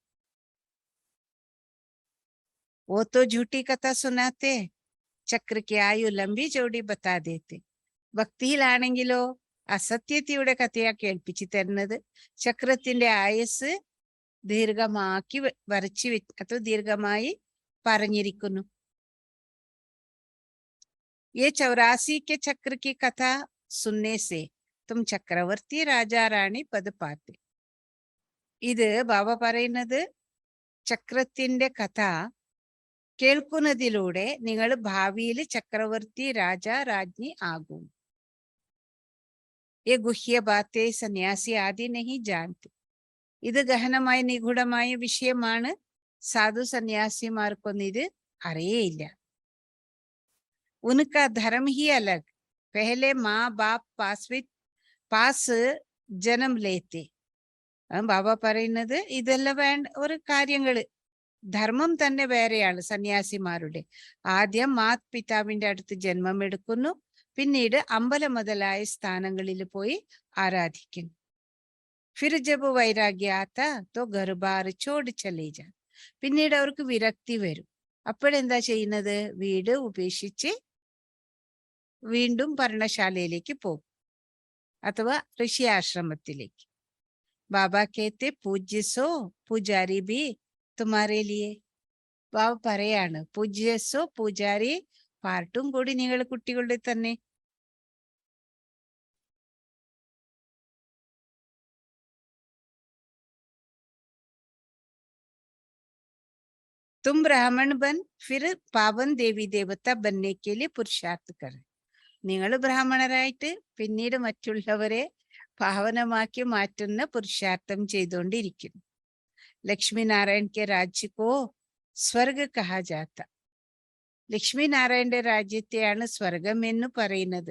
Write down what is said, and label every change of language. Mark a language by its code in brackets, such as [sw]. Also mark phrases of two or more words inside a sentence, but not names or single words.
[hi] वो तो झूठी कथा सुनाते, चक्र की आयु लंबी चौड़ी बता देते. [ml] ഭക്തിയിലാണെങ്കിലോ അസത്യതയുടെ കഥയാ കേൾപ്പിച്ചു തരുന്നത്. ചക്രത്തിന്റെ ആയുസ് ദീർഘമാക്കി അതോ ദീർഘമായി പറഞ്ഞിരിക്കുന്നു. [hi] ये 84 के चक्र की कथा सुनने से तुम चक्रवर्ती राजा रानी पद पाते. [ml] ഇത് ബാബ പറയുന്നത്, ചക്രത്തിന്റെ കഥ കേൾക്കുന്നതിലൂടെ നിങ്ങൾ ഭാവിയിൽ ചക്രവർത്തി രാജാ രാജ്ഞി ആകും. [hi] ये गुह्य बातें संन्यासी आदि नहीं जानते. [ml] ഇത് ഗഹനമായ നിഗൂഢമായ വിഷയമാണ്. സാധു സന്യാസിമാർക്കൊന്നും ഇത് അറിയേയില്ല. [hi] उनका धर्म ही अलग. पहले माँ बाप पास जन्म लेते. [ml] ബാബ പറയുന്നത് ഇതെല്ലാം വേണ്ട ഒരു കാര്യങ്ങള്. ധർമ്മം തന്നെ വേറെയാണ് സന്യാസിമാരുടെ. ആദ്യം മാതാപിതാവിന്റെ അടുത്ത് ജന്മം എടുക്കുന്നു, പിന്നീട് അമ്പലം മുതലായ സ്ഥാനങ്ങളിൽ പോയി ആരാധിക്കുന്നു. [hi] फिर जब वैराग्य आता तो घर बार छोड़ चले जा. [ml] പിന്നീട് അവർക്ക് വിരക്തി വരും. അപ്പോഴെന്താ ചെയ്യുന്നത്? വീട് ഉപേക്ഷിച്ച് വീണ്ടും പർണശാലയിലേക്ക് പോകും, അഥവാ ഋഷി ആശ്രമത്തിലേക്ക്. [hi] बाबा कहते पूज्य सो पुजारी भी तुम्हारे लिए. [ml] ബാബ പറയാണ്, [hi] पूज्य सो पुजारी [ml] പാർട്ടും കൂടി നിങ്ങൾ കുട്ടികളുടെ തന്നെ. [hi] तुम ब्राह्मण बन फिर पावन देवी देवता बनने के लिए पुरुषार्थ कर. [ml] നിങ്ങൾ ബ്രാഹ്മണരായിട്ട് പിന്നീട് മറ്റുള്ളവരെ പാവനമാക്കി മാറ്റുന്ന പുരുഷാർത്ഥം ചെയ്തുകൊണ്ടിരിക്കുന്നു. [hi] लक्ष्मी नारायण के राज्य को स्वर्ग कहा जाता. [ml] ലക്ഷ്മി നാരായണന്റെ രാജ്യത്തെയാണ് സ്വർഗം എന്ന് പറയുന്നത്.